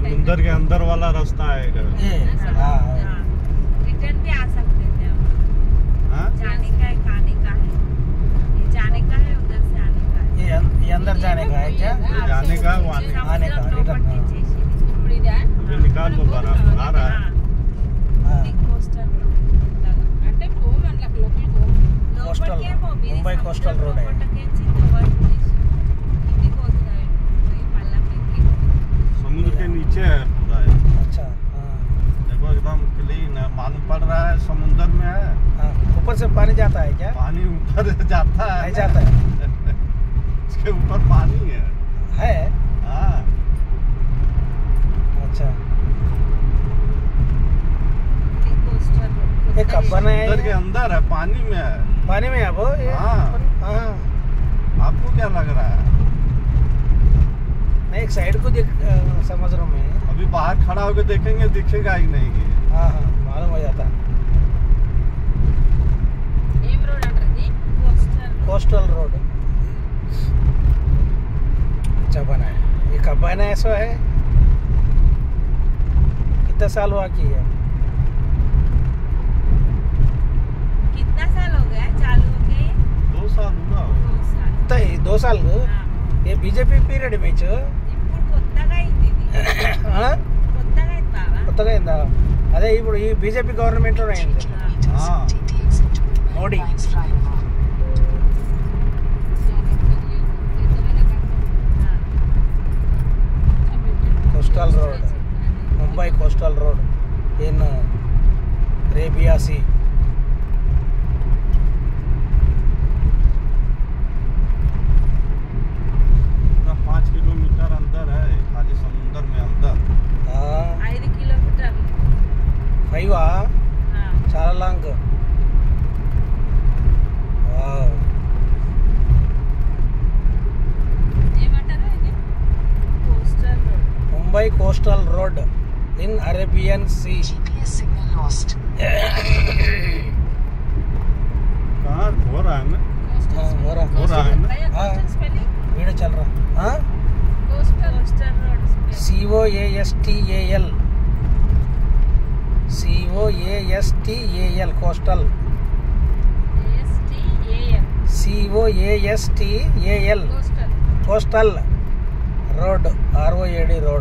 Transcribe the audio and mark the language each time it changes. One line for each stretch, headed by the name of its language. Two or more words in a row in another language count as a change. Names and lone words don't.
Hindi: समुद्र के अंदर वाला रास्ता है इधर। ये हाँ रिटर्न भी आ सकते थे हम। हाँ? जाने का है, खाने का है, ये जाने का है, उधर से आने का है। ये अंदर जाने का है क्या? ये जाने का है, वो आने का। आने का, रिटर्न, हाँ।
Telugu: ఇప్పుడు ఇదా?
Hindi: अभी निकाल वो बारा आ रहा है। हाँ।
Telugu: ఇది కోస్టల్ రోడ్ ఉంటది. అంటే పోమ్ అట్లా లోపలికి పోమ్. కోస్టల్, లోపలికేమో మీది ముంబై సముద్రం
Hindi: కోస్టల్ రోడ్ है।
Telugu: లోపలికేంచి కవర్ చేసి కిందికి పోతున్నాయి. ఈ మళ్ళా మీదకి.
Hindi: समुद्र के नीचे है पूरा ये। अच्छा हाँ देखो एकदम क्लीन है, मालूम पड़ रहा है समुद्र में है। हाँ ऊपर से पानी जाता है क्या? पानी ऊपर जाता है। नहीं जाता है? इसके ऊपर पानी है। हाँ अच्छा
Telugu: ఇది కోస్టల్ రోడ్.
Hindi: ये कब बना है समुद्र के ये? अंदर है, पानी में है। पानी में है वो ये? हाँ। हाँ आपको क्या लग रहा है? नहीं एक साइड को देख समुद्र में। अभी बाहर खड़ा होकर देखेंगे, दिखेगा ही नहीं ये। हाँ हाँ मालूम हो जाता।
Telugu: ఏం రోడ్ అంటారు? కోస్టల్
Hindi: कोस्टल रोड अच्छा बना है। ये कब बना है ऐसा है? कितना साल हुआ की है? कितना साल हो गया चालू हो गए? 2 साल हुआ होगा। 2 साल. तो ये 2 साल ये बीजेपी पीरियड में
Telugu: ఇప్పుడు కొత్తగా అయింది ఇది. కొత్తగా అయింది బావా. కొత్తగా అయిందా? అదే ఇప్పుడు ఈ బీజేపీ గవర్నమెంట్ లో అయింది
Hindi: हाँ
English: మోడీ Coastal Road Mumbai Coastal Road in Arabia Sea
Hindi: पूरा 5 किलोमीटर अंदर है, खाली समुद्र में अंदर।
Telugu: 5 కిలోమీటర్లు. 5 చాలా లాంగ్ వావ్ ఏమంటారు ఇది? కోస్టల్ రోడ్.
English: Mumbai Coastal Road in Arabian Sea GPS signal lost.
Hindi: कहाँ हो रहा है ना? हाँ, हो रहा हो रहा है ना? हाँ।
English: coastal spelling
Hindi: वीडियो चल रहा हाँ
English: coastal road spelling. COASTAL COASTAL कोस्टल STAL COASTAL కోస్టల్. coastal road ROAD रोड